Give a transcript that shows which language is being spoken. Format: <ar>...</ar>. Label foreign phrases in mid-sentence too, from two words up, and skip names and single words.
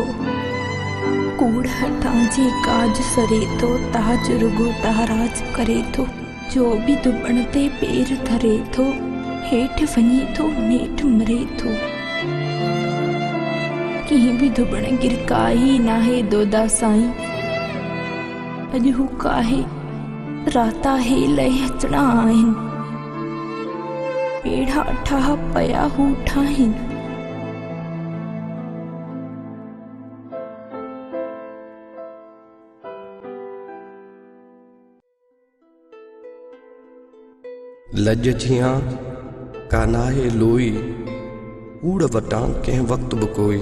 <sd>कूड़ हटांजे काज सरे थो ताज रुगो ताराज करे थो। जो भी दुबण ते पेर धरे थो हेठि वञे थो नेठि मरे थो। कंहिं भी दुबण गिरकाई नाहे दोदा साईं। अॼु हू काहे राता हे लय अचणा आहिनि। पेड़ा ठाह पया हू ठाहिनि। लज जियां कानाहे लोई कूड़ वटां कंहिं वक्त बि कोई।</sd>